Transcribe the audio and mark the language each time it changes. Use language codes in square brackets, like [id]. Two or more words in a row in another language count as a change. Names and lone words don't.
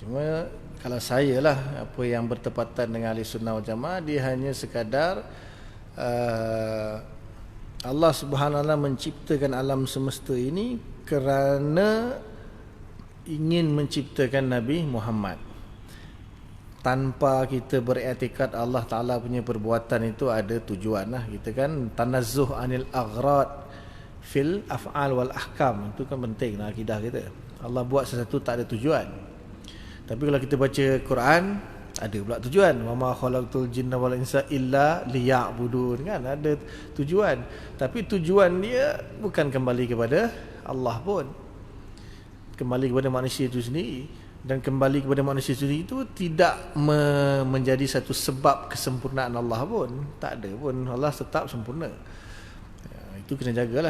[ms] Cuma kalau saya lah, apa yang bertepatan dengan Ahli Sunnah wal Jamaah, dia hanya sekadar Allah Subhanahu Wa Taala menciptakan alam semesta ini kerana ingin menciptakan Nabi Muhammad. Tanpa kita beriktikad Allah Ta'ala punya perbuatan itu ada tujuan lah. Kita kan [ar] تنزه عن الأغراض في الأفعال والأحكام. [ms] Itu kan penting lah akidah kita. Allah buat sesuatu tak ada tujuan. Tapi kalau kita baca Quran, ada pula tujuan. [ar] وما خلقت الجن والإنس إلا ليعبدون, [ms] kan ada tujuan. Tapi tujuan dia bukan kembali kepada Allah pun. Kembali kepada manusia itu sendiri. Dan kembali kepada manusia sendiri itu tidak menjadi satu sebab kesempurnaan Allah pun. Tak ada pun. Allah tetap sempurna. Itu kena jagalah.